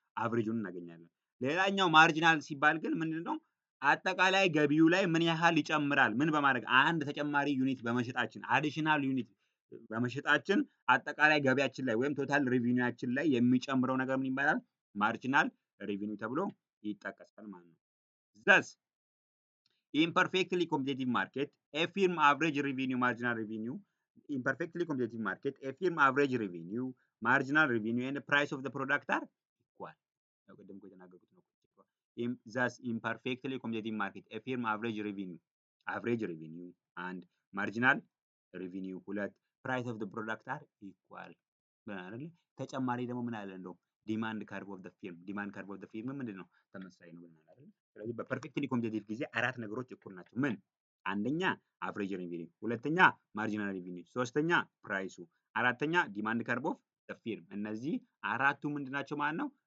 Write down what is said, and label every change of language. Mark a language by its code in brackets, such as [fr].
[am] አቨሬጁን እናገኛለን። ሌላኛው ማርጂናል ሲባል ግን ምንድነው? አጠቃላይ ገቢው ላይ ምን ያህል ይጨምራል? ምን በማድረግ አንድ ተጨማሪ ዩኒት በመሸጣችን አዲሽናል ዩኒት በመሸጣችን አጠቃላይ ገቢያችን ላይ ወይም ቶታል ሪቪኒውያችን ላይ የሚጨምረው ነገር ምን ይባላል? ማርጂናል ሪቪኒው ተብሎ ይጠቀሳል ማለት ነው። [en] thus in perfectly competitive market a firm average revenue marginal revenue in perfectly competitive market a firm average revenue marginal revenue and the price of the product are equal. [am] ቅድም የተናገርኩት ነው። [en] thus in perfectly competitive market a firm average revenue and marginal revenue [am] ሁለት [en] price of the product are equal። [am] ተጨማሪ ደግሞ ምን አለ እንደው ዲማንድ ካርቭ ኦፍ ዘ ፊርም ዲማንድ ካርቭ ኦፍ ዘ ፊርም ምንድን ነው? ተመሳሳይ ነው ብለናል አይደል? ስለዚህ በፐርፌክትሊ ኮምፒቲቲቭ ጊዜ አራት ነገሮች እኩል ናቸው። ምን? አንደኛ አቨሬጅ ሬቪኒው፣ ሁለተኛ ማርጂናል ሬቪኒው፣ ሶስተኛ ፕራይሱ፣ አራተኛ ዲማንድ ካርቭ ኦፍ ዘ ፊርም። እነዚህ አራቱ ምንድን ናቸው ማለት ነው?